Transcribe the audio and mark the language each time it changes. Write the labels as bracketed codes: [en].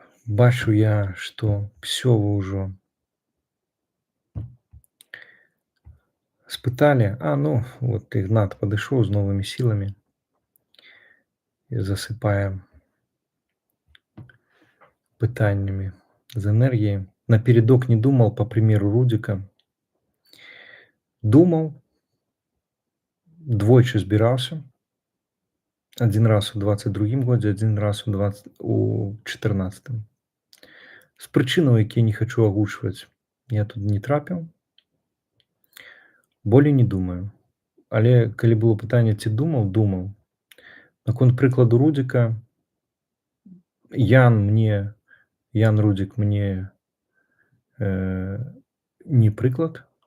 [be] Бачу я, што ўсё вы ўжо спыталі. Ну, вот Ігнат падышоў з новымі сіламі і засыпае пытаннямі з энергіяй. [ru] Напередок не думал, по примеру Рудика. Думал, [be] двойчы збіраўся. [ru] Один раз [be] у 22 годзе, [ru] один раз у 14. [be] З прычынаў, якія не хачу агучваць, я тут не трапіў. Болей не думаю. Але калі было пытанне, ці думаў, думаў. Наконт прыкладу Рудзіка, Ян Рудзік мне не прыклад.